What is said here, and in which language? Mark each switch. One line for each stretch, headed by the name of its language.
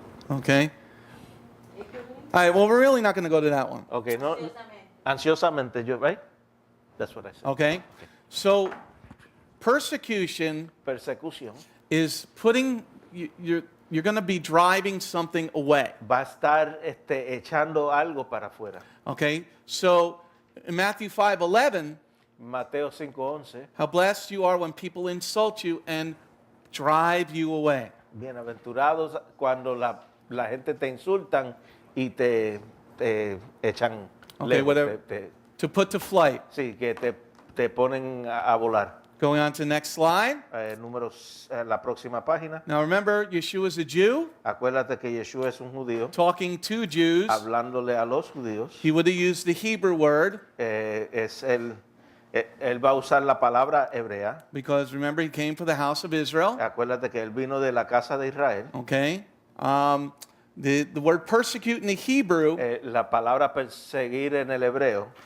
English: Okay? All right, well, we're really not going to go to that one. Okay, no.
Spanish: Ansiosamente,
English: right? That's what I said. Okay? So, persecution
Spanish: Persecución
English: is putting, you're going to be driving something away.
Spanish: va a estar echando algo para afuera.
English: Okay? So, in Matthew 5:11,
Spanish: Mateo 5:11.
English: how blessed you are when people insult you and drive you away.
Spanish: Bienaventurados cuando la gente te insultan y te echan
English: Okay,
Spanish: lejos,
English: whatever. To put to flight.
Spanish: sí, que te ponen a volar.
English: Going on to the next slide.
Spanish: La próxima página.
English: Now remember, Yeshua is a Jew
Spanish: Acuérdate que Yeshua es un judío,
English: talking to Jews.
Spanish: hablándole a los judíos.
English: He would have used the Hebrew word
Spanish: Él va a usar la palabra hebrea.
English: because remember, he came for the house of Israel.
Spanish: Acuérdate que él vino de la casa de Israel.
English: Okay? The word persecute in the Hebrew
Spanish: La palabra perseguir en el hebreo